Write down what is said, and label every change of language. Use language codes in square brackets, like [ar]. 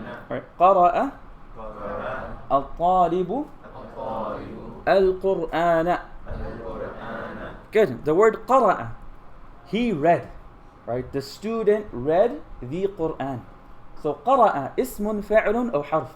[en] Alright, [ar] قرأ الطالب القرآن. [en] Good. The word قرأ, he read. Right? The student read the Quran. So [ar] قرأ, اسم فاعل أو حرف.